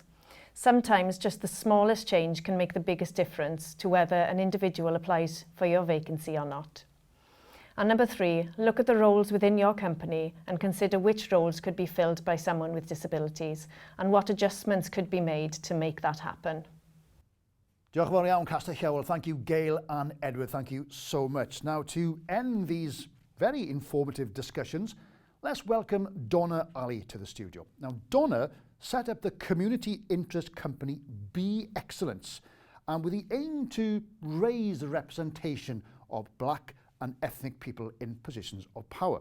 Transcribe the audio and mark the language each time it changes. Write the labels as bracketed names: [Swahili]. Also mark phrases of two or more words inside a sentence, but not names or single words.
[English] Sometimes just the smallest change can make the biggest difference to whether an individual applies for your vacancy or not. And number three, look at the roles within your company and consider which roles could be filled by someone with disabilities and what adjustments could be made to make that happen. [Welsh] Diolch yn fawr iawn, Castell Llywel. [English] Thank you, Gail and Edward. Thank you so much. Now, to end these very informative discussions, let's welcome Donna Ali to the studio. Now, Donna set up the community interest company Be Excellence, and with the aim to raise the representation of black and ethnic people in positions of power.